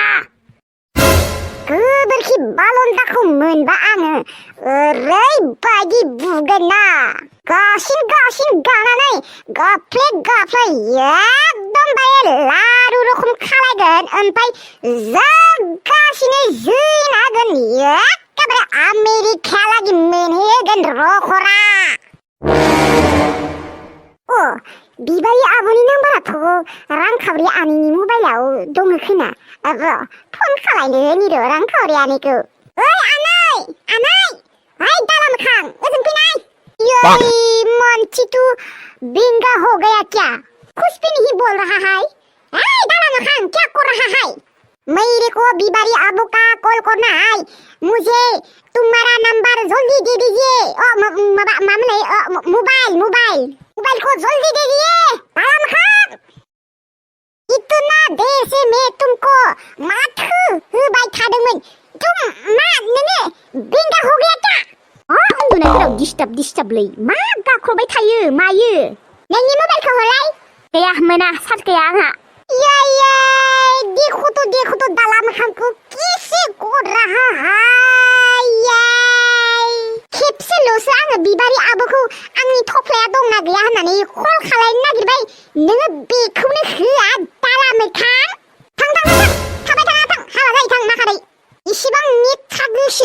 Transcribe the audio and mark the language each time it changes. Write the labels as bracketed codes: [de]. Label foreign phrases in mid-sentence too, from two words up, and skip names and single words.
[brx] गोबोरखि बालन्दाखौ मोनबा आङो ओरैबायदि बुगोन ना गासिन गानानै गाफ्ले एकदमबारे लारु रखम खालायगोन ओमफ्राय जागासिनो जोना होगोन एखेबारे आमेरिकायालागि मोनहैगोन रखरा बिबारि आब'नि नाम्बाराथ' रांखावरि आनैनि मबाइलाव दङ खोना फन खालायनो र' रांखावरि आनैखौ ओइ आनै हाय दाला मोखां ओजों फैनाय [hi] ये मानसी तू बिंगा हो गया क्या कुछ भी नहीं बोल रहा है दाला मोखां क्या कर रहा है मेरे को बिबारी आबू का कॉल करना है मुझे तुम्हारा नंबर जल्दी दे दीजिए मोबाइल को जल्दी दे दिए इतना देर से मैं तुमको [brx] माथो होबाय थादोंमोन तुम मा नोङो बेंगा [hi] हो गया क्या [brx] उन्दुनायफोराव डिस्टार्बलै मा गाख्रबाय थायो मायो नोंनि मबाइलखौ हरलाय गैया मोना चार्ज गैया आंहा [hi] देखो तो दाला मोखांखौ कैसे कर रहा है [brx] खेबसेल'सो आङो बिबारि आब'खौ आंनि थफ्लाया दंना गैया होननानै कल खालायनो नागिरबाय नोङो बेखौनो होआ दाला मोखां थां थाबाय थां हाबा जायो थां माखारै इसेबां निथा गोसो